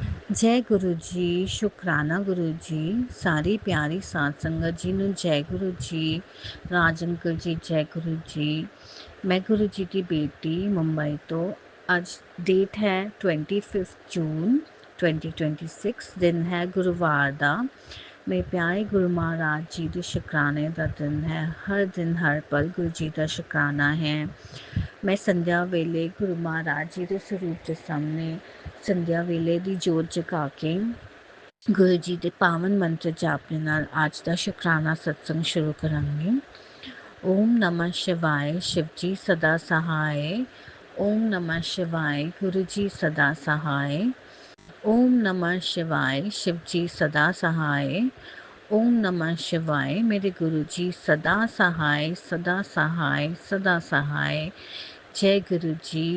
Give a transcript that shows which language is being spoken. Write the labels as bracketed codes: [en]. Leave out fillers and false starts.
[hi] जय गुरु जी, शुक्राना गुरु जी, सारी प्यारी साध संगत जी ਨੂੰ जय गुरु जी, राज अंकल जी जय गुरु जी। मैं गुरु जी की बेटी मुंबई तो आज डेट है 25 जून 2026, दिन है गुरुवार ਦਾ। [pa] ਮੇਰੇ ਪਿਆਰੇ ਗੁਰੂ ਮਹਾਰਾਜ ਜੀ ਦੇ ਸ਼ੁਕਰਾਨੇ ਦਾ ਦਿਨ ਹੈ। ਹਰ ਦਿਨ ਹਰ ਪਲ ਗੁਰੂ ਜੀ ਦਾ ਸ਼ੁਕਰਾਨਾ ਹੈ। ਮੈਂ ਸੰਧਿਆ ਵੇਲੇ ਗੁਰੂ ਮਹਾਰਾਜ ਜੀ ਦੇ ਸਰੂਪ ਦੇ ਸਾਹਮਣੇ ਸੰਧਿਆ ਵੇਲੇ ਦੀ ਜੋਤ ਜਗਾ ਕੇ ਗੁਰੂ ਜੀ ਦੇ ਪਾਵਨ ਮੰਤਰ ਜਾਪ ਦੇ ਨਾਲ ਅੱਜ ਦਾ ਸ਼ੁਕਰਾਨਾ ਸਤਸੰਗ ਸ਼ੁਰੂ ਕਰਾਂਗੇ। [hi] ਓਮ ਨਮः शिवाय शिव जी सदा सहाय। ओम नमः शिवाय गुरु जी सदा सहाय। ओम नमः शिवाय शिव जी सदा सहाय। ओम नमः शिवाय मेरे गुरु जी सदा सहाय सदा सहाय सदा सहाय। जय गुरु जी।